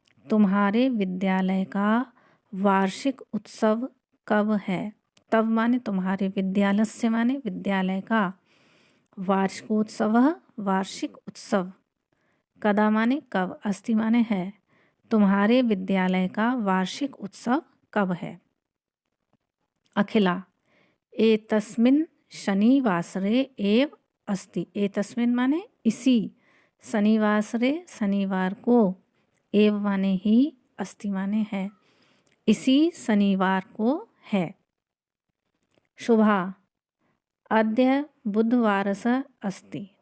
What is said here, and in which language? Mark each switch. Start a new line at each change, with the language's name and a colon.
Hindi: तुम्हारे विद्यालय का वार्षिक उत्सव कब है? तब माने तुम्हारे विद्यालय से माने विद्यालय का, वार्षिकोत्सव वार्षिक उत्सव, कदा माने कब, अस्ति माने है। तुम्हारे विद्यालय का वार्षिक उत्सव कब है?
Sanskrit: अखिला एतस्मिन् शनिवासरे एव अस्ति।
Hindi: एतस्मिन् माने इसी, शनिवासरे शनिवार को, एव माने ही, अस्ति माने है, इसी शनिवार को है।
Sanskrit: शुभा अद्य बुधवारस अस्ति।